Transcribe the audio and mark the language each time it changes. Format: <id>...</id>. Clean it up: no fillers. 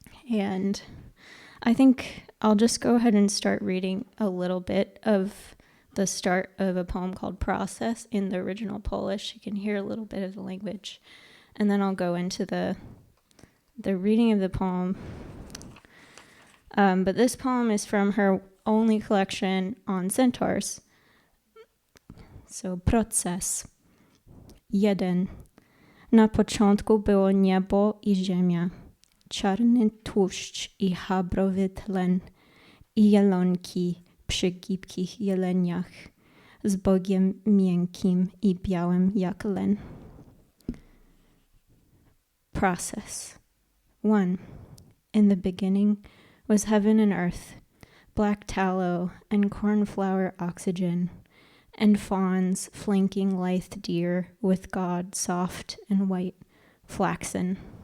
<en>And I think I'll just go ahead and start reading a little bit of the start of a poem called Process in the original Polish. You can hear a little bit of the language. And then I'll go into the reading of the poem. But this poem is from her only collection on centaurs. So, Proces. 1.</en> <pl>Na początku było niebo I ziemia, czarny tłuszcz I habrowy tlen, I jelonki przy gibkich jeleniach, z Bogiem miękkim I białym jak len.</pl> <en>Process. 1. In the beginning was heaven and earth, black tallow and cornflower oxygen, and fawns flanking lithe deer with God soft and white, flaxen.</en>